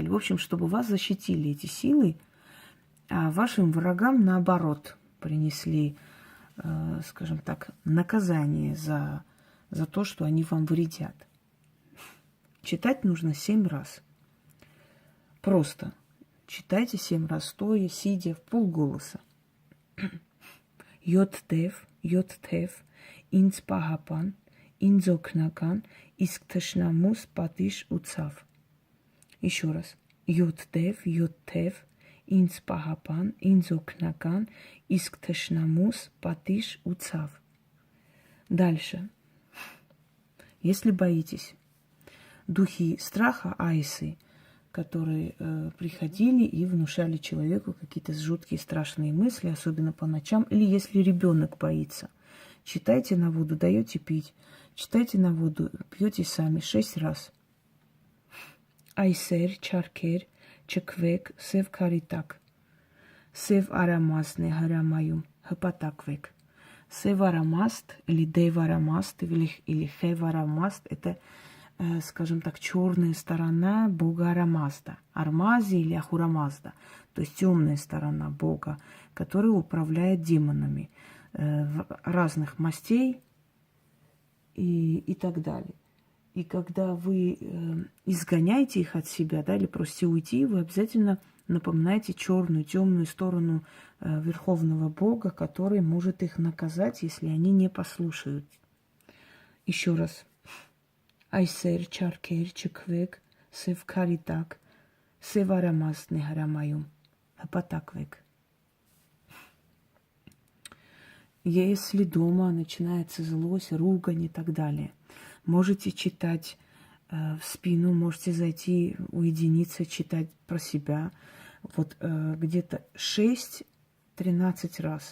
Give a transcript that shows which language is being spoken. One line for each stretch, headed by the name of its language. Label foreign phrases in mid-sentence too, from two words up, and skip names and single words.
Russian: В общем, чтобы вас защитили эти силы, а вашим врагам, наоборот, принесли, скажем так, наказание за то, что они вам вредят. Читать нужно 7 раз. Просто читайте 7 раз, стоя, сидя, в полголоса. Йод-тев,
Armenian: ինձ պահապան, ինձ օգնական, իսկ թշնամուս պատիժ ու ցավ.
Russian: Еще раз. Йод-тев,
Armenian: ինձ պահապան, ինձ օգնական, իսկ թշնամուս պատիժ ու ցավ.
Russian: Дальше. Если боитесь, духи страха, айсы, которые приходили и внушали человеку какие-то жуткие страшные мысли, особенно по ночам, или если ребенок боится. Читайте на воду, даете пить. Читайте на воду, пьете сами 6 раз.
Armenian: Այսեր, չարքեր, չեքվեք, սև քարիտակ. Սև արամազնե հարամայում, հափաթաքվեք. Սև արամաստ
Russian: или
Armenian: դև արամաստ
Russian: или
Armenian: խև արամաստ
Russian: – это, скажем так, черная сторона бога Арамазда, Армази или Ахурамазда, то есть темная сторона бога, который управляет демонами разных мастей и так далее. И когда вы изгоняете их от себя, да, или просите уйти, вы обязательно напоминаете черную, темную сторону Верховного Бога, который может их наказать, если они не послушают. Еще раз.
Armenian: Այսեր, չարքեր, չեքվեք, սև քարիտակ, սև արամազնե հարամայում, հափաթաքվեք.
Russian: Если дома начинается злость, ругань и так далее, можете читать в спину, можете зайти, уединиться, читать про себя. Вот где-то 6-13 раз.